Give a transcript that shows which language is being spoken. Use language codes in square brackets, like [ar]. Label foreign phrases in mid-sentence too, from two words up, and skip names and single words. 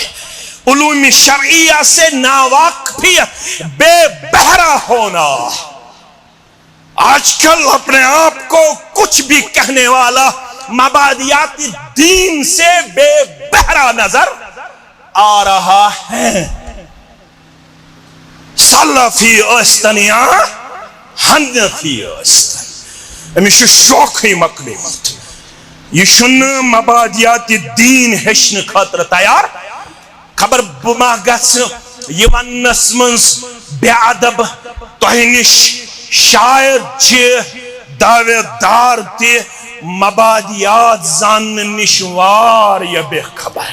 [ur] علوم شرعیہ سے ناواقفیت، بے بہرا ہونا. آج کل اپنے آپ کو کچھ بھی کہنے والا مبادیاتی دین سے بے بہرا نظر آ رہا ہے. [ks] سلفی ٲسۍتن یا حنفی ٲسۍتن، أمِس چھُ شوقٕے مۄکلیومُت. یہِ چھُنہٕ مبادیاتی دین ہیٚچھنہٕ خٲطرٕ تیار. خبر بہٕ ما گژھٕ یہِ وننس منٛز بے ادب تۄہہِ نِش شاید چھِ دعوے دار تہِ مبادیات زاننہٕ نِش واریاہ بے خبر.